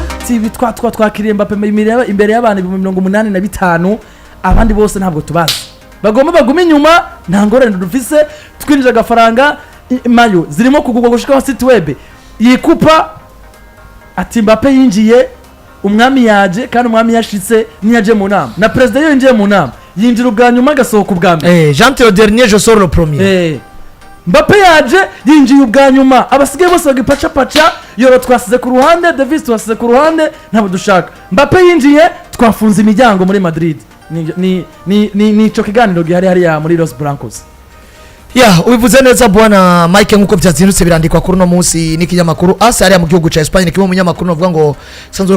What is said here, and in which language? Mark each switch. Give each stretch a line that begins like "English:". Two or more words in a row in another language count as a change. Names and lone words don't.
Rundi: ati twakiriye Mbappe imbere y'abantu 85 abandi bose ntabwo tubazi bagomba baguma inyuma nta ngorane dufise twinjije agafaranga mayo zirimo kugurwa gushika
French: site web
Rundi: yikupa ati Mbappe yinjiye umwami yaje kandi umwami yashitse niyaje mu nama na president yinjiye mu nama yinjira ubwa nyuma gasohoka ubwa mbere
French: j'entre le dernier je sors le premier
Rundi: Mbappe yaje yinjiye ubwa nyuma abasigaye bose bagipaca Yoro twasize ku ruhande Davis twasize ku ruhande ntabwo dushaka Mbappe yinjiye twafunze imiryango muri Madrid ni ico kiganiro gihari hariya muri Los Blancos. Ubivuze neza bwana Mike nkuko byazindutse birandikwa kuri no munsi n'ikinyamakuru asa hariya mu gihugu ca Espagne kimwe mu nyamakuru novuga ngo sanzwe